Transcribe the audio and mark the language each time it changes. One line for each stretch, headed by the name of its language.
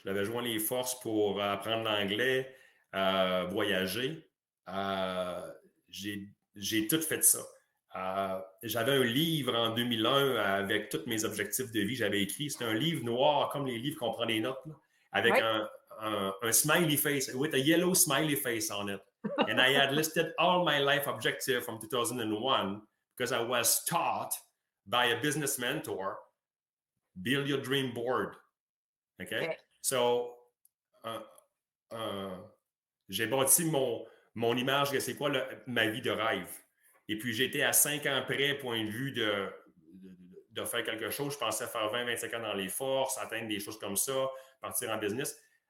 French: J'avais joint les forces pour apprendre l'anglais, voyager. J'ai tout fait ça. J'avais un livre en 2001 avec tous mes objectifs de vie. J'avais écrit, c'était un livre noir, comme les livres qu'on prend des notes, là, avec un smiley face,
English: with a yellow smiley face on it. And I had listed all my life objectives from 2001 because I was taught by a business mentor, build your dream board. Okay?
French: So, j'ai bâti mon image de c'est quoi ma vie de rêve. Et puis, j'étais à 5 ans près, point de vue de faire quelque chose. Je pensais faire 20-25 ans dans les forces, atteindre des choses comme ça, partir en business.